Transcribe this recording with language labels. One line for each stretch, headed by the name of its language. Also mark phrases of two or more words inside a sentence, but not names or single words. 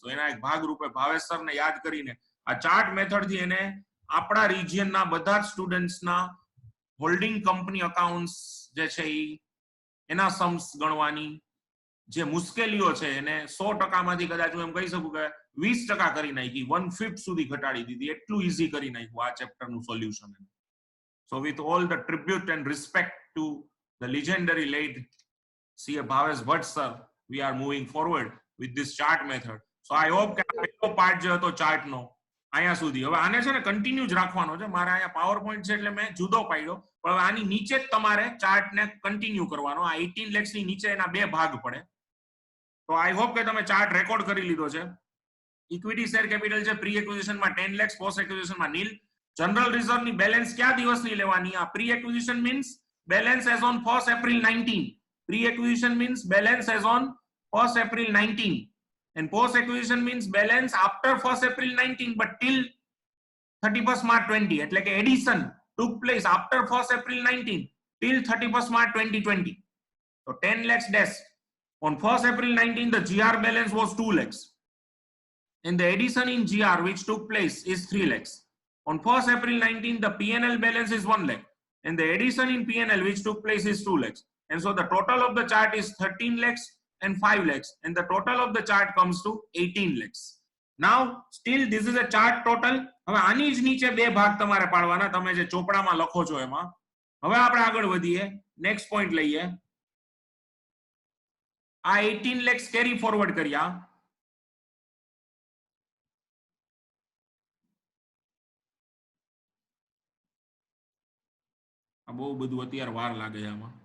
Gujarati: તો એના એક ભાગ રૂપે ભાવેશ સરને યાદ કરીને આ
English: chart method
Gujarati: થી એને આપણા રિજિયનના બધા જ સ્ટુડન્ટ્સના
English: holding company accounts
Gujarati: જે છે એના સમ્સ ગણવાની જે મુશ્કેલીઓ છે એને 100% માંથી કદાચ હું એમ કહી શકું કે 20% કરી નાખી, 1/5 સુધી ઘટાડી દીધી. એટલું ઈઝી કરી નાખ્યું આ ચેપ્ટરનું સોલ્યુશન.
English: So with all the tribute and respect to the legendary late CA Bhavesh Bhatt sir, we are moving forward with this chart method. So I hope
Gujarati: કે આ પહેલો પાર્ટ જે હતો ચાર્ટ નો અહીંયા સુધી, હવે આને છે ને કન્ટિન્યુ જ રાખવાનો છે. મારા અહીંયા પાવર પોઈન્ટ છે એટલે મેં જુદો પાડ્યો, પણ હવે આની નીચે જ તમારે ચાર્ટ ને કન્ટિન્યુ કરવાનો. આ 18 લેક્સ ની નીચે એના બે ભાગ પડે. તો
English: I hope
Gujarati: કે તમે ચાર્ટ રેકોર્ડ કરી લીધો છે.
English: equity share capital
Gujarati: છે
English: pre acquisition
Gujarati: માં 10 લેક્સ,
English: post acquisition
Gujarati: માં નીલ.
English: general reserve
Gujarati: ની બેલેન્સ કયા દિવસની લેવાની?
English: આ pre acquisition means balance as on 1st April 19. pre acquisition means balance as on 1st April 19, and post acquisition means balance after 1st April 19 but till 31st March 20.
Gujarati: એટલે કે
English: એડિશન took place after 1st April 19 till 31st March 2020. So 10 lakhs dash. On 1st April 19 the GR balance was 2 lakhs, and the addition in GR which took place is 3 lakhs. On 1st April 19 the PNL balance is 1 lakh, and the addition in PNL which took place is 2 lakhs. And so the total of the chart is 13 lakhs and 5 lakhs, and the total of the chart comes to 18 lakhs. Now still this is a chart total.
Gujarati: હવે આની જ નીચે બે ભાગ તમારે પાડવાના, તમે જે ચોપડામાં લખો છો એમાં. હવે આપણે આગળ વધીએ,
English: next point
Gujarati: લઈએ. આ 18 lakhs
English: carry forward
Gujarati: કર્યા. આ બહુ બધું અત્યારે વાર લાગે છે આમાં.